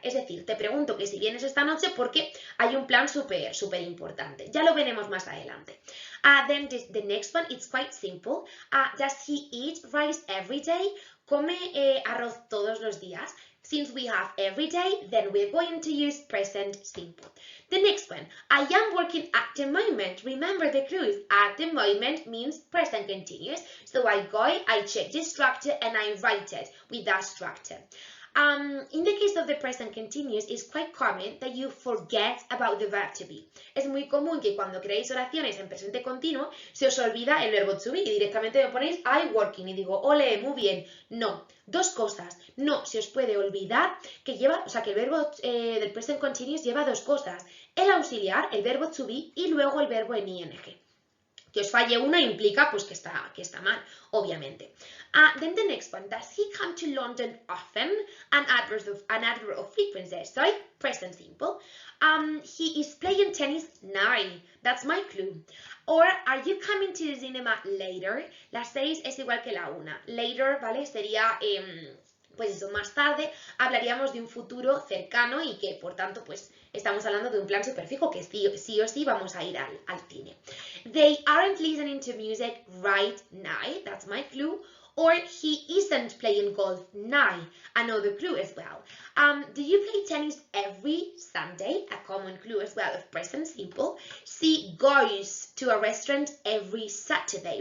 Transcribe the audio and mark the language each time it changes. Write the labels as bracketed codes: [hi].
[es] Es decir, te pregunto que si vienes esta noche porque hay un plan súper importante. Ya lo veremos más adelante. [en] Then the next one, it's quite simple. Does he eat rice every day? [es] ¿Come arroz todos los días? [en] Since we have every day, then we're going to use present simple. The next one, I am working at the moment. Remember the clues. At the moment means present continuous. So I go, I check the structure, and I write it with that structure. In the case of the present continuous, it's quite common that you forget about the verb to be. [es] Es muy común que cuando creéis oraciones en presente continuo se os olvida el verbo to be y directamente me ponéis [en] I working [es] y digo, ole, muy bien. No, dos cosas. No se os puede olvidar que lleva, o sea, que el verbo del present continuous lleva dos cosas. El auxiliar, el verbo to be y luego el verbo en ing. Que os falle una implica pues que está mal, obviamente. [en] Then the next one, does he come to London often? An adverb of frequency, sorry, present simple. He is playing tennis now. That's my clue. Or, are you coming to the cinema later? [es] La 6 es igual que la 1. Later, ¿vale? Sería, pues eso, más tarde. Hablaríamos de un futuro cercano y que, por tanto, pues estamos hablando de un plan superfijo que sí o sí vamos a ir al cine. [en] They aren't listening to music right now. That's my clue. Or he isn't playing golf now. Another clue as well. Do you play tennis every Sunday? A common clue as well of present simple. She goes to a restaurant every Saturday.